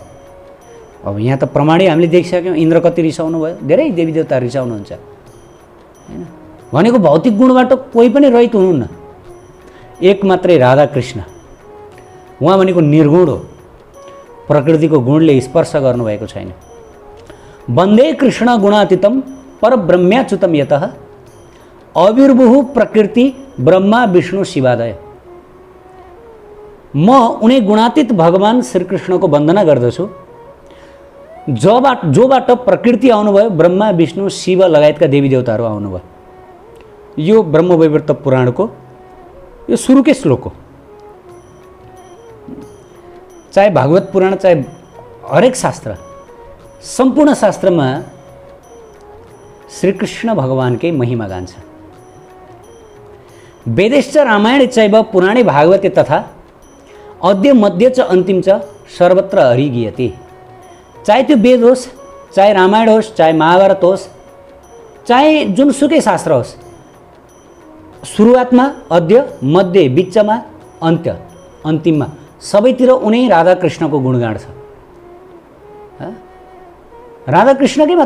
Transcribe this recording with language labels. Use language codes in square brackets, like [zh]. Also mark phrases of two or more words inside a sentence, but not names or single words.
[ne] अब यहाँ त प्रमाणै हामीले देखिसक्यौँ, इन्द्र कति रिसाउनु भयो, धेरै देवी देवता रिसाउनुहुन्छ हैन। भनेको भौतिक गुणबाट कोही पनि रहित हुनुहुन्न, एक मात्रै राधाकृष्ण। उहाँ भनेको निर्गुण हो, प्रकृतिको गुणले स्पर्श गर्नुभएको छैन। [sa] वन्दे कृष्ण गुणातीतम परब्रह्म्याच्युतम यतः अविर्भुः प्रकृति ब्रह्मा विष्णु शिवादय। [ne] म उनी गुणातीत भगवान श्रीकृष्णको वन्दना गर्दछु जोबाट प्रकृति आउनुभयो, ब्रह्मा विष्णु शिव लगायतका देवी देवताहरू आउनुभयो। यो ब्रह्मवैवर्त पुराणको यो सुरुकै श्लोक हो। चाहे भागवत पुराण, चाहे हरेक शास्त्र, सम्पूर्ण शास्त्रमा श्रीकृष्ण भगवानकै महिमा गान्छ। [sa] वेदैश्च रामायणे चैव पुराणे भागवते तथा अद्य मध्य च अन्तिम च सर्वत्र हरिगीयते। [ne] चाहे त्यो वेद होस्, चाहे रामायण होस्, चाहे महाभारत होस्, चाहे जुनसुकै शास्त्र होस्, सुरुवातमा अद्य, मध्य, बिचमा अन्त्य, अन्तिममा सबैतिर उनै राधाकृष्णको गुणगान छ। राधाकृष्णकै मात्र।